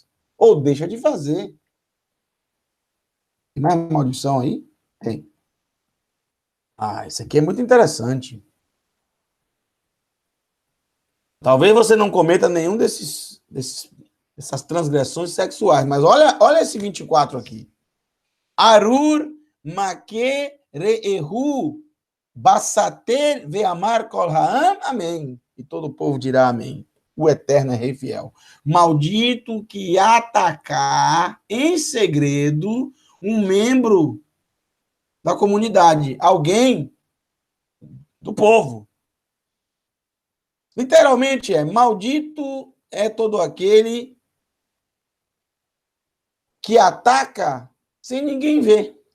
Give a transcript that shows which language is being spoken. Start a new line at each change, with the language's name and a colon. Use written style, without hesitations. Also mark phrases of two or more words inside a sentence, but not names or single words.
Portuguese: Ou deixa de fazer. Tem mais maldição aí? Tem. Isso aqui é muito interessante. Talvez você não cometa nenhum dessas transgressões sexuais, mas olha esse 24 aqui.
Hebrew: ארור מכה רעהו בסתר ואמר כל העם,
Portuguese: amém. E todo o povo dirá amém. O eterno é rei fiel. Maldito que atacar em segredo um membro da comunidade, alguém do povo. Literalmente maldito é todo aquele que ataca sem ninguém ver.